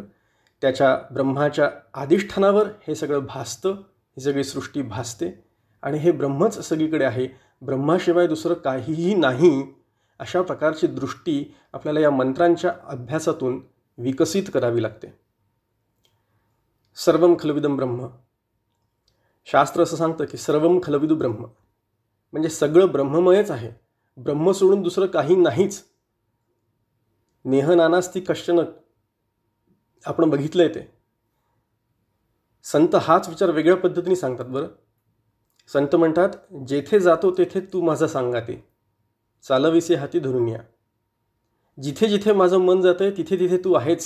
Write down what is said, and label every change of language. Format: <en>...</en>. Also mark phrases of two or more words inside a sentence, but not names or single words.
<mr>त्याच्या ब्रह्माच्या अधिष्ठानावर हे सगळं भासतं, ही सगळी सृष्टी भासते आणि हे ब्रह्मच सगळीकडे आहे, ब्रह्माशिवाय दुसरं काहीही नाही, अशा प्रकारची दृष्टी आपल्याला या मंत्रांच्या अभ्यासातून विकसित करावी लागते.</mr> <sa>सर्वम खलविदम ब्रह्म.</sa> <mr>शास्त्र असं सांगतं की</mr> <sa>सर्वम खलविदु ब्रह्म,</sa> <mr>म्हणजे सगळं ब्रह्ममयच आहे, ब्रह्म सोडून दुसरं काही नाहीच.</mr> <sa>नेह नानास्ति कश्चन</sa> <mr>आपण बघितलं आहे. ते संत हाच विचार वेगळ्या पद्धतीने सांगतात. बरं, संत म्हणतात, जेथे जातो तेथे तू माझा सांगाते, चालविसे हाती धरून या. जिथे जिथे माझं मन जातं तिथे तिथे तू आहेच.</mr>